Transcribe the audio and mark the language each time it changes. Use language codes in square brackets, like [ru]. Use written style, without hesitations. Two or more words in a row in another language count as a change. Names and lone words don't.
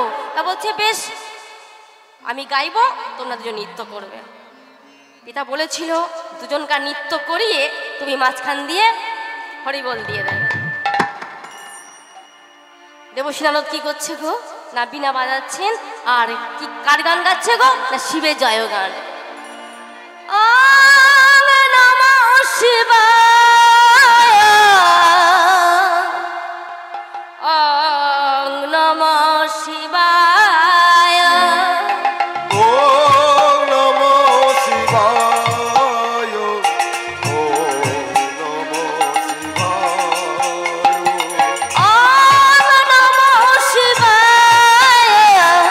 [bn] তা বলছে বেশ আমি গাইবো, তোমরা দুজন নৃত্য করবে। পিতা বলেছিল দুজনকার নৃত্য করিয়ে তুমি মাঝখান দিয়ে হরিবোল দিয়ে দেবে। দেবশ্রী নারদ কি করছে গো না বীণা বাজাচ্ছেন, আর কি কার গান গাচ্ছে গো না শিবের জয় গান। [sa] নমঃ শিবায়, নমঃ শিবায়, ওম নমঃ শিবায়, ওম নমঃ শিবায়,